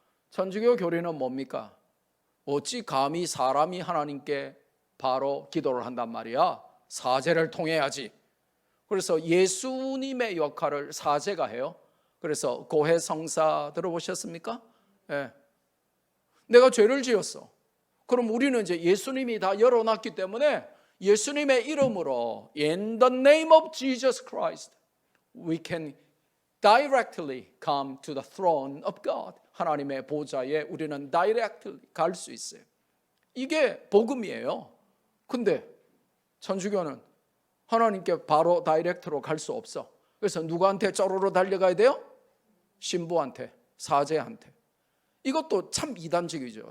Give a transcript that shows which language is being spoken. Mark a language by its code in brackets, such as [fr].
[ko] 천주교 교리는 뭡니까? 어찌 감히 사람이 하나님께 바로 기도를 한단 말이야? 사제를 통해야지. 그래서 예수님의 역할을 사제가 해요. 그래서 고해성사 들어보셨습니까? 네. 내가 죄를 지었어. 그럼 우리는 이제 예수님이 다 열어놨기 때문에 예수님의 이름으로 [en] In the name of Jesus Christ we can directly come to the throne of God. [ko] 하나님의 보좌에 우리는 directly 갈 수 있어요. 이게 복음이에요. 근데 천주교는 하나님께 바로 다이렉트로 갈 수 없어. 그래서 누구한테 쪼르르 달려가야 돼요? 신부한테, 사제한테. 이것도 참 이단적이죠.